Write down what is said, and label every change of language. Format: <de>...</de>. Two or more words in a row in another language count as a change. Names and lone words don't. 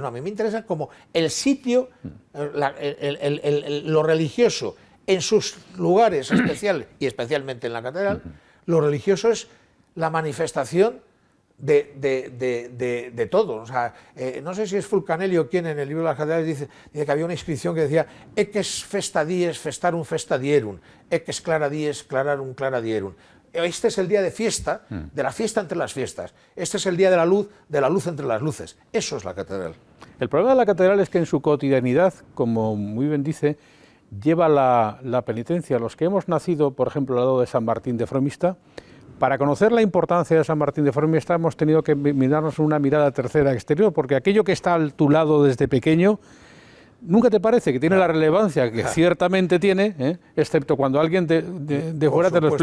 <es>No, a mí me interesa como el sitio, lo religioso en sus lugares especiales, y especialmente en la catedral. Lo religioso es la manifestación de todo. O sea, no sé si es Fulcanelli o quién en el libro de las catedrales dice que había una inscripción que decía</es> <la>eques festa dies festarum festa dierum, eques clara dies clararum clara dierum.</la> <es>Este es el día de fiesta, de la fiesta entre las fiestas. Este es el día de la luz entre las luces. Eso es la catedral. El problema de la catedral es que en su cotidianidad, como muy bien dice, lleva la penitencia. Los que hemos nacido, por ejemplo, al lado de San Martín de Fromista, para conocer la importancia de San Martín de Fromista hemos tenido que mirarnos una mirada tercera exterior, porque aquello que está a tu lado desde pequeño, ¿nunca te parece que tiene la relevancia que ciertamente tiene, excepto cuando alguien de fuera te lo explica?</es>